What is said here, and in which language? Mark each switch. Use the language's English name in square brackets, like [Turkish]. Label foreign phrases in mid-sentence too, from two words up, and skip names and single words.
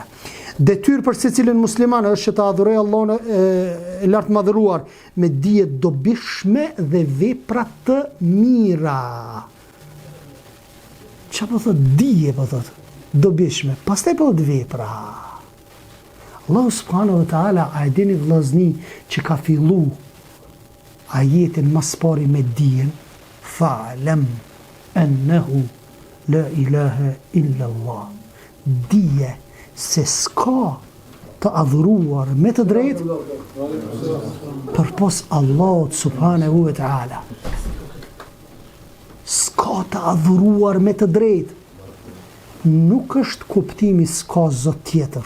[Albanian] Detyrë për secilin musliman është që të adhurojë Allahun e lartë madhëruar me dije dobishme dhe vepra të mira. Çfarë po thot dije, po thot dobishme, pastaj po të vepra. Allah [Arabic] سبحانه وتعالى [Albanian] a e dini vllazni që ka fillu ajetin mas pari me dijen [Arabic] فاعلم أنه لا إله إلا الله. [Albanian] Dije se s'ka të adhuruar me të drejtë përpos Allahut [Arabic] سبحانه وتعالى. [Albanian] S'ka të adhuruar me të drejtë. Nuk është kuptimi s'ka zot tjetër.